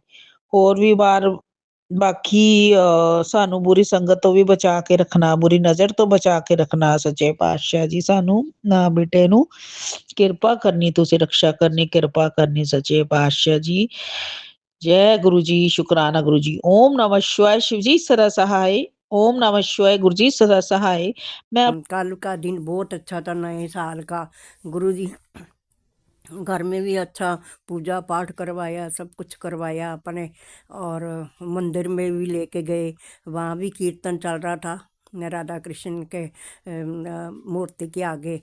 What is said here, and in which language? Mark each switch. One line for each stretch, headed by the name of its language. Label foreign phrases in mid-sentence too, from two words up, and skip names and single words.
Punjabi: ਹੋਰ ਵੀ ਬਾਕੀ ਸਾਨੂੰ ਬੁਰੀ ਸੰਗਤ ਤੋਂ ਵੀ ਬਚਾ ਕੇ ਰੱਖਣਾ, ਬੁਰੀ ਨਜ਼ਰ ਤੋਂ ਬਚਾ ਕੇ ਰੱਖਣਾ ਸੱਚੇ ਪਾਤਸ਼ਾਹ ਜੀ, ਸਾਨੂੰ ਨਾ ਬੇਟੇ ਨੂੰ ਕਿਰਪਾ ਕਰਨੀ, ਤੁਸੀਂ ਰਕਸ਼ਾ ਕਰਨੀ, ਕਿਰਪਾ ਕਰਨੀ ਸੱਚੇ ਪਾਤਸ਼ਾਹ ਜੀ। ਜੈ ਗੁਰੂ ਜੀ, ਸ਼ੁਕਰਾਨਾ ਗੁਰੂ ਜੀ।
Hindi: ओम नमः शिवाय, शिव जी सदा सहाय। ओम नमः शिवाय, गुरु जी सदा सहाय। मैं कल का दिन बहुत अच्छा था, नए साल का। गुरु जी घर में भी अच्छा पूजा पाठ करवाया, सब कुछ करवाया अपने, और मंदिर में भी लेके गए, वहाँ भी कीर्तन चल रहा था राधा कृष्ण के मूर्ति के आगे।